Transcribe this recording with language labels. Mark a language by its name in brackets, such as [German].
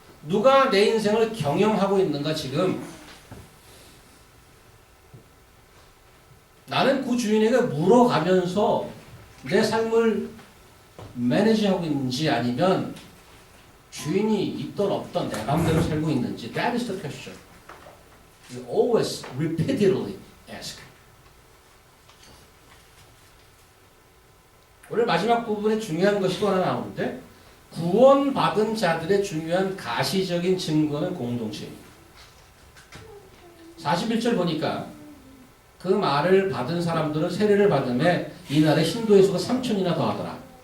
[Korean] 누가 내 인생을 경영하고 있는가 지금? 나는 그 주인에게 물어가면서 내 삶을 매니지하고 있는지 아니면 주인이 있던 없던 내 마음대로 살고 있는지. [English] That is the question. You always repeatedly ask. [Korean] 오늘 마지막 부분에 중요한 것이 또 하나 나오는데 구원받은 자들의 중요한 가시적인 증거는 공동체입니다. 41절 보니까 그 말을 받은 사람들은 세례를 받음에 이날에 신도의 수가 3,000이나 더하더라.